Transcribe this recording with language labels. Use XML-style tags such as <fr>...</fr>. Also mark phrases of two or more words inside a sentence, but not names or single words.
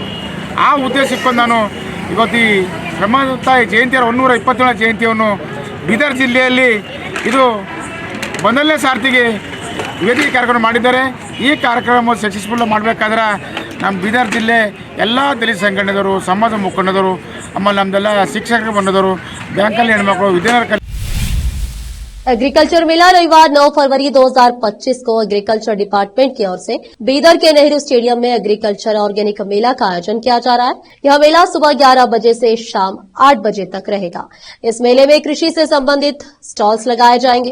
<kn>ಆ ಉದ್ದೇಶ ಇಟ್ಕೊಂಡು ನಾನು ಇವತ್ತು ಈ ರಮಾತಾಯಿ ಜಯಂತಿಯ 127ನೇ ಜಯಂತಿಯನ್ನು ಬೀದರ್ ಜಿಲ್ಲೆಯಲ್ಲಿ ಇದು ಮೊದಲನೇ ಸಾರ್ತಿಗೆ ವೇದಿಕೆ ಕಾರ್ಯಕ್ರಮ ಮಾಡಿದ್ದಾರೆ। ಈ ಕಾರ್ಯಕ್ರಮ ಸಕ್ಸಸ್ಫುಲ್ ಮಾಡಬೇಕಾದ್ರೆ ನಮ್ಮ ಬೀದರ್ ಜಿಲ್ಲೆ ಎಲ್ಲ ದಲಿತ ಸಂಘಟನೆದವರು, ಸಮಾಜ ಮುಖಂಡರು, ಆಮೇಲೆ ನಮ್ಮದೆಲ್ಲ ಶಿಕ್ಷಕರು ಬಂದವರು, ಬ್ಯಾಂಕಲ್ಲಿ ಹೆಣ್ಮಕ್ಳು, ವಿದ್ಯಾರ್ಥಿ</kn> <hi>एग्रीकल्चर मेला रविवार 9 फरवरी 2025 को</hi> <en>agriculture department</en> <hi>की ओर से बीदर के नेहरू स्टेडियम में</hi> <en>agriculture organic</en> <hi>मेला का आयोजन किया जा रहा है। यह मेला सुबह 11 बजे से शाम 8 बजे तक रहेगा। इस मेले में कृषि से संबंधित स्टॉल्स लगाए जाएंगे।</hi>